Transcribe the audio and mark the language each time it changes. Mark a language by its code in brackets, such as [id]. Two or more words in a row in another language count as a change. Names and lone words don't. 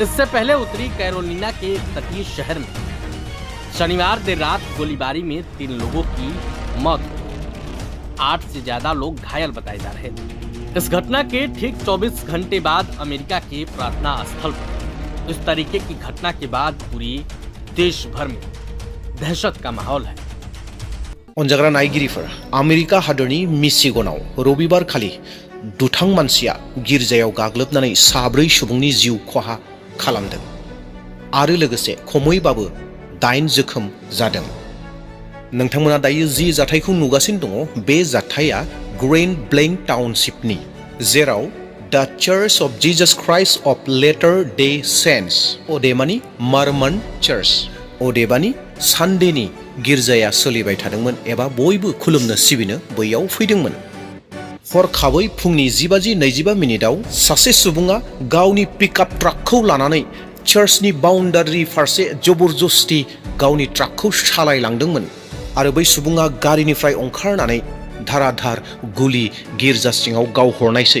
[hi] इससे पहले उत्तरी कैरोलिना के एक तटीय शहर में शनिवार देर रात गोलीबारी में 3 लोगों की मौत हुई। 8 से ज्यादा लोग घायल बताए जा रहे थे। इस घटना के ठीक 24 घंटे बाद अमेरिका के प्रार्थना स्थल पर इस तरीके की घटना के बाद पूरी देश भर में दहशत का माहौल है। [brx] अनजाग्रा नायगिरिफोर, आमेरिका हादरनि मिशिगनाव रबिबार खालि दुथां मानसिया गिर्जायाव गाग्लोबनानै 4 सुबुंनि जिउ खहा खालामदों आरो लोगोसे खमैबाबो 8 जोखोम जादों। नोंथांमोना दायो जि जाथायखौ नुगासिनो दङ, बे जाथाया ग्रैंड ब्लैंक टाउनशिपनि, जेराव द चर्च ऑफ जीसस क्राइस्ट ऑफ लेटर डे सेंट्स अदेबानि मर्मन चर्च अदेबानि सानडेनि गिर्जाया सोलिबाय थादोंमोन एबा बयबो खुलुमनो सिबिनो बैयाव फैदोंमोन। हरखाबै फुंनि 10:25 सासे सुबुङा गावनि पिकआप ट्राकखौ लानानै चर्चनि बाउन्डारि फारसे जबरदस्ति गावनि ट्राकखौ सालायलांदोंमोन आरो बै सुबुङा गारिनिफ्राय ओंखारनानै धाराधार गुलि गिर्जा सिङाव गावहरनायसै।